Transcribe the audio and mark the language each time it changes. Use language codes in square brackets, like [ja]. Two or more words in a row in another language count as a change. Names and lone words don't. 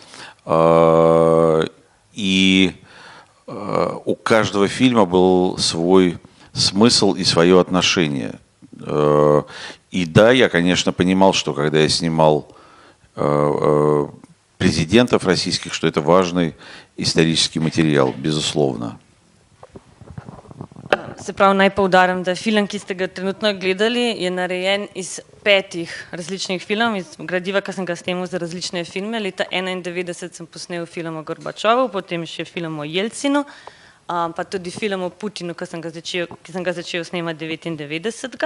[ru] И у каждого фильма был свой смысл и свое отношение. И да, я, конечно, понимал, что когда я снимал президентов российских, что это важный исторический материал, безусловно. [sl] Se pravi, naj poudarim, da film, ki ste ga trenutno gledali, je narejen iz 5 različnih filmov, iz gradiva, ki sem ga snemal za različne filme. Leta 1991 sem posnel film o Gorbačovu, potem še film o Jelcinu, pa tudi film o Putinu, ki sem ga začel snemati 1999.